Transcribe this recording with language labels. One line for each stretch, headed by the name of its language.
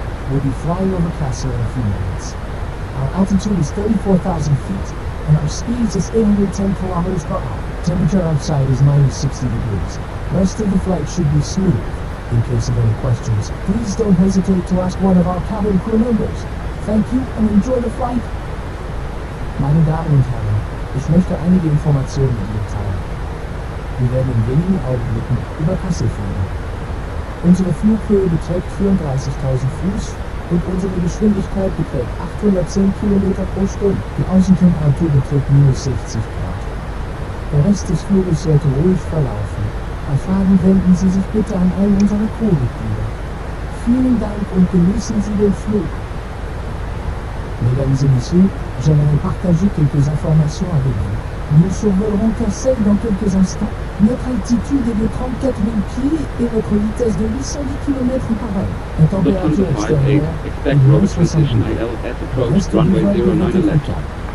English: We'll be flying over Kassel in a few minutes. Our altitude is 34,000 feet, and our speeds is 810 kilometers per hour. Temperature outside is minus 60 degrees. Rest of the flight should be smooth. In case of any questions, please don't hesitate to ask one of our cabin crew members. Thank you and enjoy the flight.
German: Meine Damen und Herren, ich möchte einige Informationen mit Ihnen teilen. Wir werden in wenigen Augenblicken über Kassel fliegen. Unsere Flughöhe beträgt 34.000 Fuß und unsere Geschwindigkeit beträgt 810 km pro Stunde. Die Außentemperatur beträgt minus 60 Grad. Der Rest des Fluges sollte ruhig verlaufen. Bei Fragen wenden Sie sich bitte an einen unserer Crewmitglieder. Vielen Dank und genießen Sie den Flug.
French: Mesdames et messieurs, j'aimerais partager quelques informations avec vous. Nous survolerons Kassel dans quelques instants. Notre altitude est de 34 000 pieds et notre vitesse de 810 km par heure. La température extérieure est de moins 60 degrés. Reste du vol devrait être calme.